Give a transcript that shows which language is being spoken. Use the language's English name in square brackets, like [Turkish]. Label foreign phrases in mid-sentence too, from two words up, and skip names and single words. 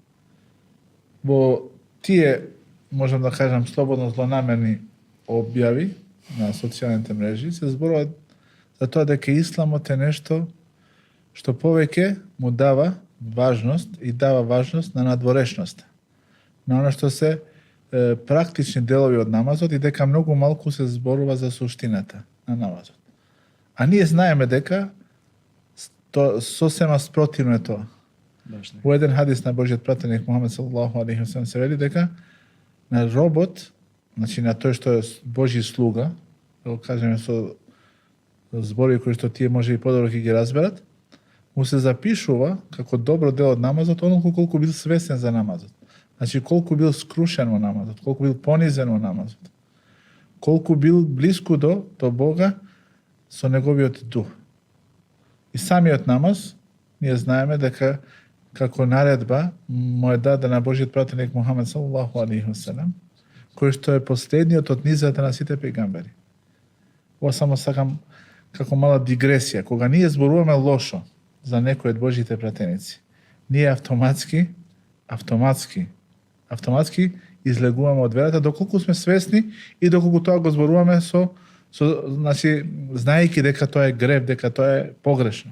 [Macedonian] Во тие, можам да кажам, слободно злонамерни објави на социјалните мрежи се зборува за тоа дека исламот е нешто што повеќе му дава важност и дава важност на надворешноста. На она што се практични делови од намазот и дека многу малку се зборува за суштината на намазот. А ние знаеме дека сосема спротивно е тоа. Во еден хадис на Божиот пратеник Мухамед [Arabic] صلى الله عليه وسلم [Macedonian] се вели дека на робот, значи на тој што е Божи слуга, да го кажеме со зборови кои што тие може и подобро ќе ги разберат, му се запишува како добро дел од намазот онолку колку бил свесен за намазот. Значи колку бил скрушен во намазот, колку бил понизен во намазот, колку бил блиску до Бога со неговиот дух. И самиот намаз, ние знаеме дека како наредба му е дадена Божиот пратеник Мухамед [Arabic] صلى الله عليه وسلم, [Macedonian] кој што е последниот од низата на сите пегамбери. Ова само сакам како мала дигресија. Кога ние зборуваме лошо за некој од Божите пратеници, ние автоматски излегуваме од верата доколку сме свесни и доколку тоа го зборуваме значи знаејќи дека тоа е грев, дека тоа е погрешно.